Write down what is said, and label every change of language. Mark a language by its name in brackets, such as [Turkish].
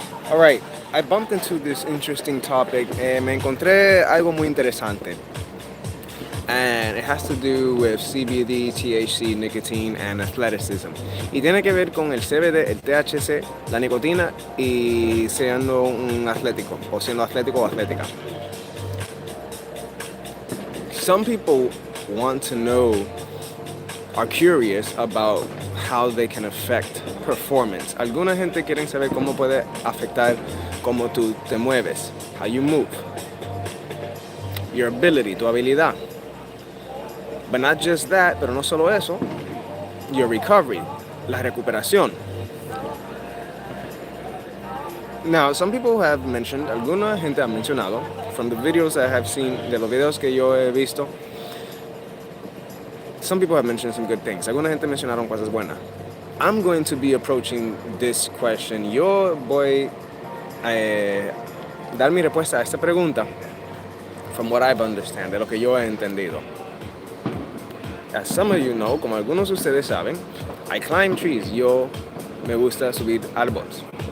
[English] Alright, I bumped into this interesting topic. [Spanish] Me encontré algo muy interesante. [English] And it has to do with CBD, THC, nicotine, and athleticism. [Spanish] Y tiene que ver con el CBD, el THC, la nicotina y siendo un atlético, o siendo atlético o atlética. [English] Some people want to know, are curious about how they can affect performance. [Spanish] Alguna gente quieren saber cómo puede afectar cómo tú te mueves, [English] how you move, your ability, [Spanish] tu habilidad. [English] But not just that, [Spanish] pero no solo eso, [English] your recovery, [Spanish] la recuperación. [English] Now, some people have mentioned, [Spanish] alguna gente ha mencionado, [English] from the videos I have seen, [Spanish] de los videos que yo he visto, [English] some people have mentioned some good things. [Spanish] Alguna gente mencionaron cosas buenas. [English] I'm going to be approaching this question. [Spanish] Yo voy a dar mi respuesta a esta pregunta [English] from what I've understand, [Spanish] de lo que yo he entendido. [English] As some of you know, [Spanish] como algunos de ustedes saben, [English] I climb trees. [Spanish] Yo me gusta subir árboles.